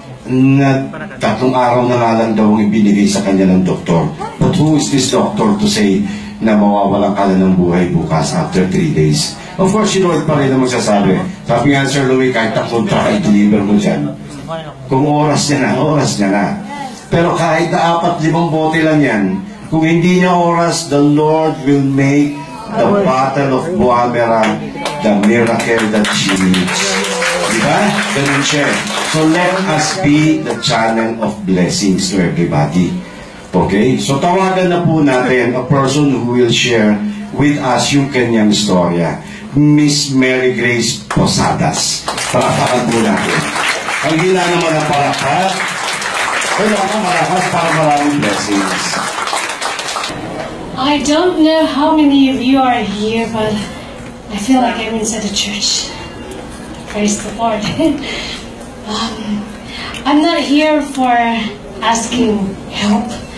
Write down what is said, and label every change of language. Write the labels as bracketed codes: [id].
[tl] Na 3 araw na nga lang daw ang ibinigay sa kanya ng doktor. [en] But who is this doctor to say [tl] na mawawalan ka na ng buhay bukas [en] after 3 days? Of course, [tl] si Lord pa rin ang magsasabi. Sabi nga Sir Louie, kahit 3 try, i-deliver mo dyan. Kung oras niya na. Pero kahit na 4-5 bote lang yan, kung hindi niya oras, [en] the Lord will make the battle of Buah Merah the miracle that she needs. [tl] Diba? Ganun siya. [en] So let us be the channel of blessings to everybody. Okay? So [tl] tawagan na po natin [en] a person who will share with us [tl] yung kanyang storya. Miss Mary Grace Posadas. Palakpakan po natin. Ang gila naman ang palakpak. Kaya ako malakas para maraming blessings. [en] I don't know how many of you are here, but I feel like I'm inside a church. Praise the Lord. I'm not here for asking help.